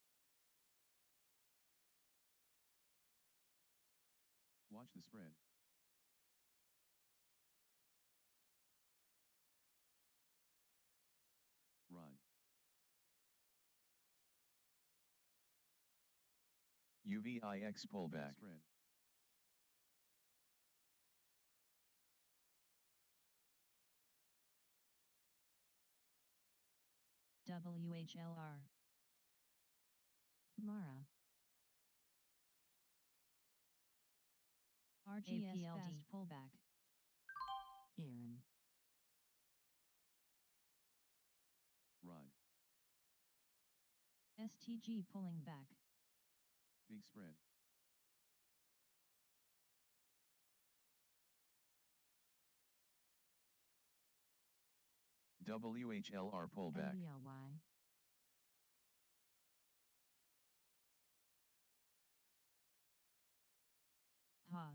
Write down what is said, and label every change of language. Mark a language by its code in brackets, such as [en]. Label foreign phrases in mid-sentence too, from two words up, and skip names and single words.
[en] Watch the spread. ROD. UVIX pullback. Spread. WHLR. Mara. RGS APLD. fast pullback. Aaron. ROD. STG pulling back. Big spread. WHLR pullback. NBLY. Hoth.